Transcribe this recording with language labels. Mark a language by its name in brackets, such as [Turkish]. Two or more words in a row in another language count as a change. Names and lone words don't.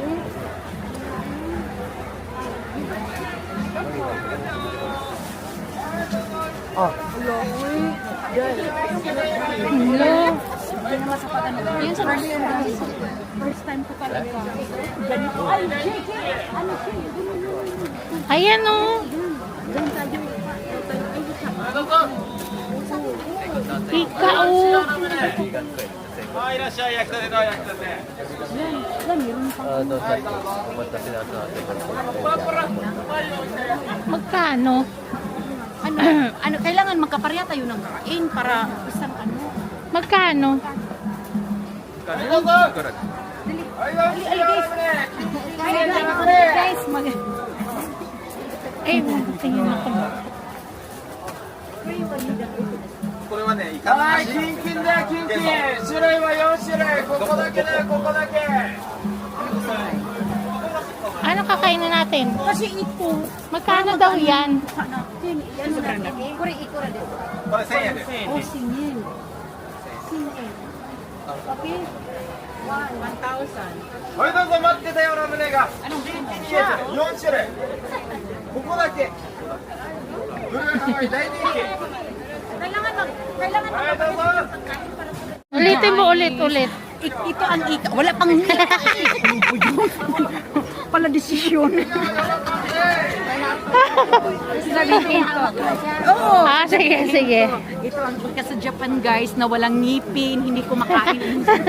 [Filipino] Hello. Yun sa [English] first time [Filipino] ko talaga. Ganito. Ay, JK! Ano siya? Ayan o. Ika o. [Japanese] はい、いらっしゃい、焼きたてだ、焼きたて。 [Filipino] Doon sa pupunta sila sa Magkano? Ano, kailangan magkapareha tayo ng kain para isang ano. Magkano? Guys, Eh, tingin ako. [Japanese] これはね、イカのはい、足。キンキンだよ、キンキン。種類は4種類。ここだけだよ、ここだけ。 [Filipino] Ano kakainin natin? kasi ito, Magkano daw yan? [Japanese] これ1000円です。 [Filipino] oh, singil. [Japanese] はい、どうぞ待ってたよ、ラムネが。4種類。ここだけ。ブルーハワイ大人気。はい、どうぞ。 [Filipino] Ulitin mo ulit. Ito ang ika. Wala pang ika. Pala desisyon. Oo. Ah, sige. Ito ang ika sa Japan, guys, na walang ngipin, hindi kumakain.